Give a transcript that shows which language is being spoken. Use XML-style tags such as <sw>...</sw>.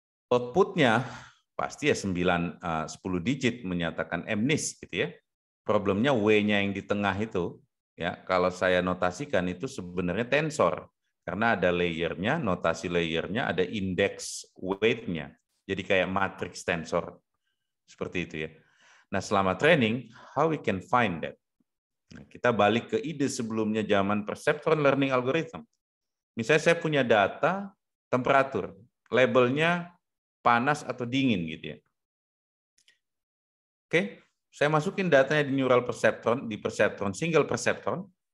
<id>Outputnya pasti ya 10 digit menyatakan MNIST gitu ya. Problemnya W-nya yang di tengah itu ya, kalau saya notasikan itu sebenarnya tensor karena ada layernya, notasi layernya, ada index weight-nya. Jadi kayak matrix tensor seperti itu ya.</id> <en>Nah, selama training, how we can find that?</en> <id>Nah, kita balik ke ide sebelumnya zaman perceptron learning algorithm. Misalnya saya punya data temperatur, labelnya panas atau dingin gitu ya. Oke, saya masukin datanya di neural perceptron, di perceptron, single perceptron.</id>